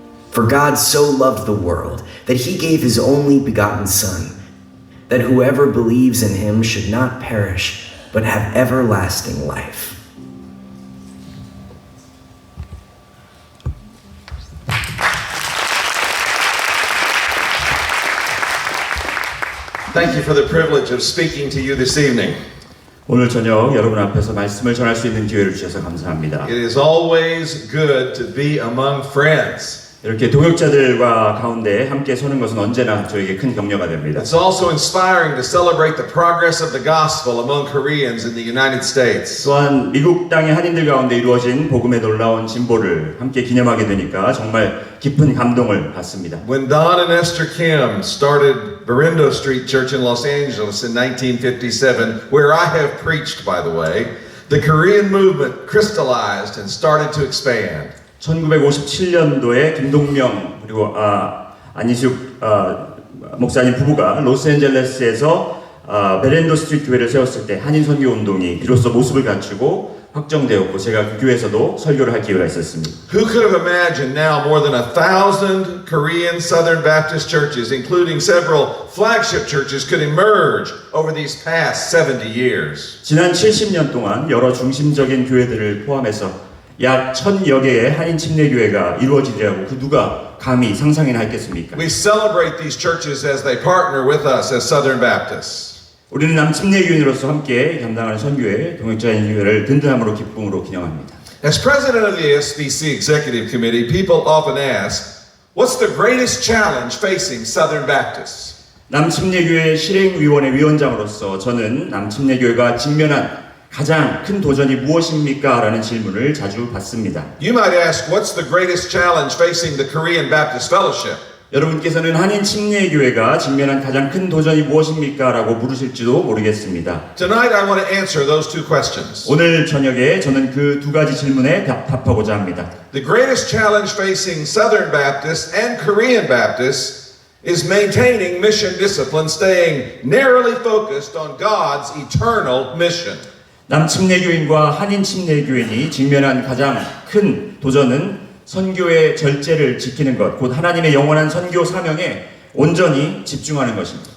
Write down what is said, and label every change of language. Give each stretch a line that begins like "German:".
English: For God so loved the world that he gave his only begotten Son, that whoever believes in him should not perish, but have everlasting life. Thank you for the privilege of speaking to you this evening.
Korean: 오늘 저녁 여러분 앞에서 말씀을 전할 수 있는 기회를 주셔서 감사합니다.
English: It is always good to be among friends.
Korean: 이렇게 동역자들과 가운데 함께 서는 것은 언제나 저에게 큰 격려가 됩니다.
English: It's also inspiring to celebrate the progress of the gospel among Koreans in the United States.
Korean: 또한 미국 땅의 한인들 가운데 이루어진 복음의 놀라운 진보를 함께 기념하게 되니까 정말 깊은 감동을 받습니다.
English: When Don and Esther Kim started Verindo Street Church in Los Angeles in 1957, where I have preached, by the way, the Korean movement crystallized and started to expand.
Korean: 1957년도에 김동명 그리고 안희숙 목사님 부부가 로스앤젤레스에서 베렌도 스트리트 교회를 세웠을 때 한인 선교 운동이 비로소 모습을 갖추고 확정되었고 제가 그 교회에서도 설교를 할 기회가 있었습니다.
English: Who could have imagined now more than 1,000 Korean Southern Baptist churches, including several flagship churches, could emerge over these past 70 years?
Korean: 지난 70년 동안 여러 중심적인 교회들을 포함해서 약 1,000여 개의 한인 침례교회가 이루어지리라고 그 누가 감히 상상이나 했겠습니까?
English: We celebrate these churches as they partner with us as Southern Baptists.
Korean: 우리는 남침례교인으로서 함께 감당하는 선교회, 동역자인 교회를 든든함으로 기쁨으로 기념합니다.
English: As president of the SBC Executive Committee, people often ask, what's the greatest challenge facing Southern Baptists?
Korean: 남침례교회 실행위원회 위원장으로서 저는 남침례교회가 직면한 가장 큰 도전이 무엇입니까? 라는 질문을 자주 받습니다.
English: You might ask, what's the greatest challenge facing the Korean Baptist Fellowship?
Korean: 여러분께서는 한인 침례교회가 직면한 가장 큰 도전이 무엇입니까? 라고 물으실지도 모르겠습니다.
English: Tonight I want to answer those two questions.
Korean: 오늘 저녁에 저는 그 두 가지 질문에 답하고자 합니다.
English: The greatest challenge facing Southern Baptists and Korean Baptists is maintaining mission discipline, staying narrowly focused on God's eternal mission.
Korean: 남침례교인과 한인 침례교인이 직면한 가장 큰 도전은 선교의 절제를 지키는 것, 곧 하나님의 영원한 선교 사명에 온전히 집중하는 것입니다.